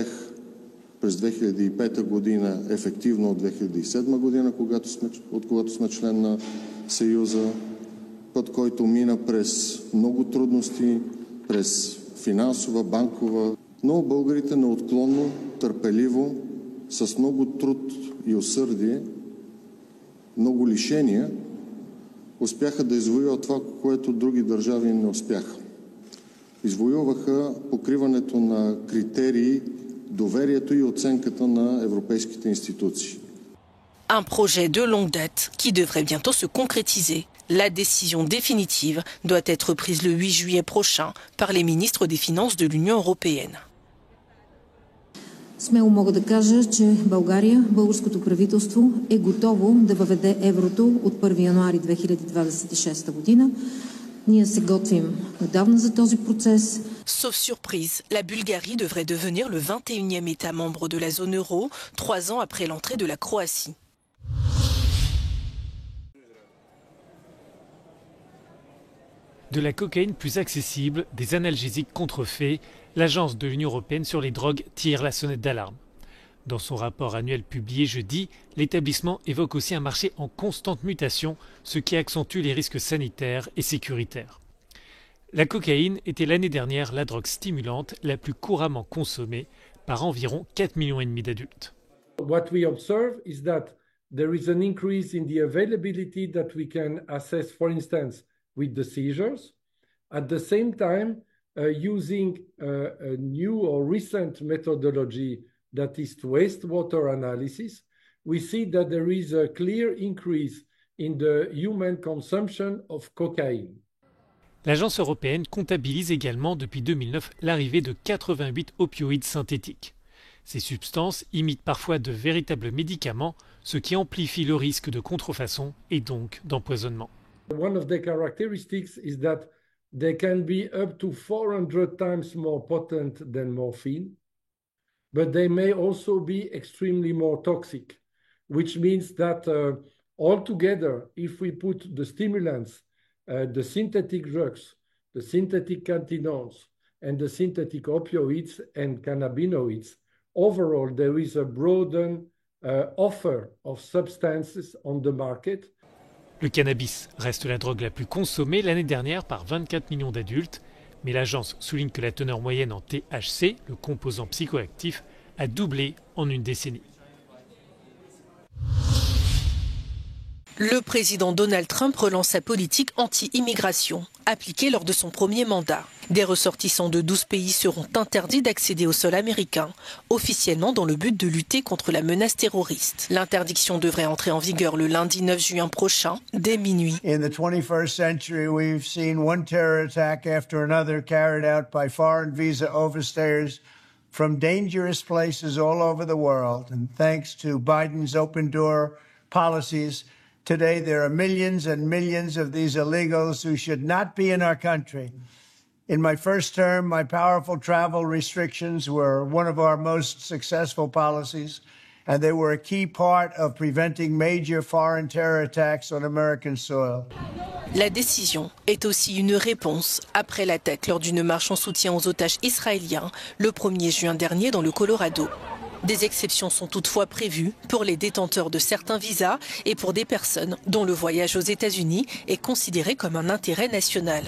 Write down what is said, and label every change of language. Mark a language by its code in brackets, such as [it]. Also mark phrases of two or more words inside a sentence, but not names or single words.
[bg] през 2005 година, ефективно от 2007 година, от когато сме член на Съюза, път, който мина през много трудности, през финансова, банкова, но българите неотклонно, търпеливо, с много труд и усърдие, много лишения, успяха да извоюват това, което други държави не успяха. Извоюваха покриването на критерии, доверието и оценката на европейските институции. [fr] Un projet de longue date qui devrait bientôt se concrétiser. La décision définitive doit être prise le 8 juillet prochain par les ministres des Finances de l'Union européenne. [bg] Смело мога да кажа, че България, българското правителство е готово да въведе еврото от 1 януари 2026 година. Ние се готвим отдавна за този процес. [fr] Sauf surprise, la Bulgarie devrait devenir le 21e État membre de la zone euro, 3 ans après l'entrée de la Croatie. De la cocaïne plus accessible, des analgésiques contrefaits, l'Agence de l'Union européenne sur les drogues tire la sonnette d'alarme. Dans son rapport annuel publié jeudi, l'établissement évoque aussi un marché en constante mutation, ce qui accentue les risques sanitaires et sécuritaires. La cocaïne était l'année dernière la drogue stimulante la plus couramment consommée par environ 4,5 millions d'adultes. [en] What we observe is that there is an increase in the availability that we can assess, for instance, with the seizures. At the same time, using a new or recent methodology that is wastewater analysis, we see that there is a clear increase in the human consumption of cocaine. [fr] L'agence européenne comptabilise également depuis 2009 l'arrivée de 88 opioïdes synthétiques. Ces substances imitent parfois de véritables médicaments, ce qui amplifie le risque de contrefaçon et donc d'empoisonnement. [en] One of the characteristics is that they can be up to 400 times more potent than morphine, but they may also be extremely more toxic, which means that altogether, if we put the stimulants, the synthetic drugs, the synthetic cannabinoids, and the synthetic opioids and cannabinoids, overall there is a broadened offer of substances on the market. [fr] Le cannabis reste la drogue la plus consommée l'année dernière par 24 millions d'adultes, mais l'agence souligne que la teneur moyenne en THC, le composant psychoactif, a doublé en une décennie. Le président Donald Trump relance sa politique anti-immigration, appliquée lors de son premier mandat. Des ressortissants de 12 pays seront interdits d'accéder au sol américain, officiellement dans le but de lutter contre la menace terroriste. L'interdiction devrait entrer en vigueur le lundi 9 juin prochain, dès minuit. [en] In the 21st century, we've seen one terror attack after another carried out by foreign visa overstayers from dangerous places all over the world. And thanks to Biden's open door policies. Today, there are millions and millions of these illegals who should not be in our country. In my first term, my powerful travel restrictions were one of our most successful policies, and they were a key part of preventing major foreign terror attacks on American soil. [fr] La décision est aussi une réponse après l'attaque lors d'une marche en soutien aux otages israéliens le 1er juin dernier dans le Colorado. Des exceptions sont toutefois prévues pour les détenteurs de certains visas et pour des personnes dont le voyage aux États-Unis est considéré comme un intérêt national.